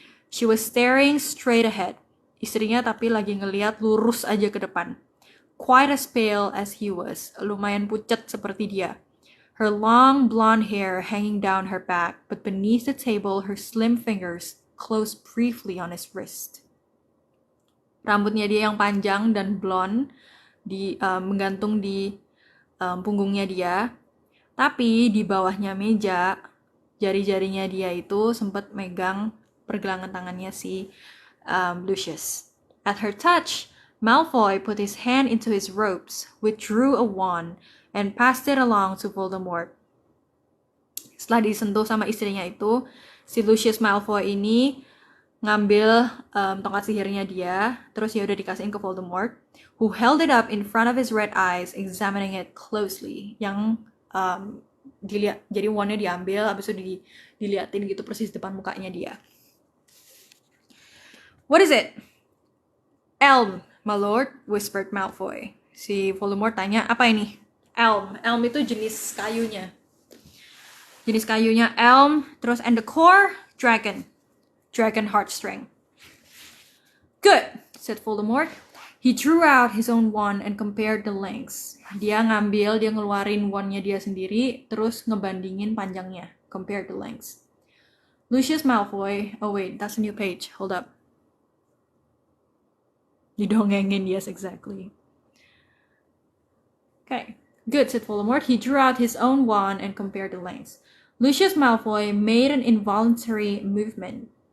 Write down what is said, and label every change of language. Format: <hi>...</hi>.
<en>She was staring straight ahead.</en> <id>Istrinya tapi lagi ngeliat lurus aja ke depan.</id> <en>Quite as pale as he was.</en> <id>Lumayan pucat seperti dia.</id> <en>Her long blonde hair hanging down her back, but beneath the table her slim fingers closed briefly on his wrist.</en> <id>Rambutnya dia yang panjang dan blonde menggantung di punggungnya dia, tapi di bawahnya meja jari-jarinya dia itu sempat megang pergelangan tangannya si Lucius.</id> <en>At her touch, Malfoy put his hand into his robes, withdrew a wand, and passed it along to Voldemort.</en> <id>Setelah disentuh sama istrinya itu, si Lucius Malfoy ini ngambil tongkat sihirnya dia, terus ya udah dikasihin ke Voldemort,</id> <en>who held it up in front of his red eyes, examining it closely.</en> <id>Yang dilihat, jadi wandnya diambil, habis itu diliatin gitu persis depan mukanya dia.</id> <en>What is it? Elm, my lord, whispered Malfoy.</en> <id>Si Voldemort tanya, apa ini? Elm. Elm itu jenis kayunya. Jenis kayunya elm, terus</id> <en>and the core, dragon. Dragon heartstring. Good, said Voldemort. He drew out his own wand and compared the lengths.</en> <id>Dia ngeluarin wandnya dia sendiri, terus ngebandingin panjangnya.</id> <en>Compared the lengths. Lucius Malfoy, oh wait, that's a new page, hold up.</en> <id>Didongengin,</id> <en>yes, exactly. Okay, good, said Voldemort. He drew out his own wand and compared the lengths. Lucius Malfoy made an involuntary movement.</en>